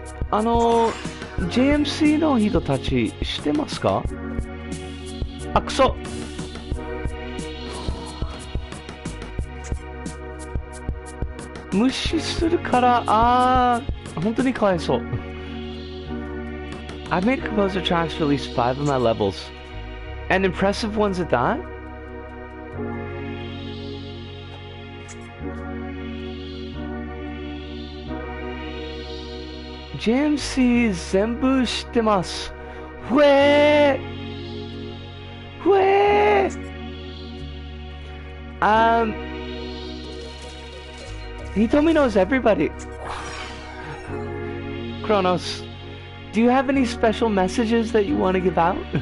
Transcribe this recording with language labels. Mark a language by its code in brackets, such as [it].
[ja] JMC の人たち知ってますか？あ、くそ。無視するから、本当にかわいそう。 [en] I've made composer tracks for at least 5 of my levels. And impressive ones at that? [ja] JMC 全部知ってます。 [en] ふえーふえーHe told me he knows everybody. Kronos, do you have any special messages that you want to give out?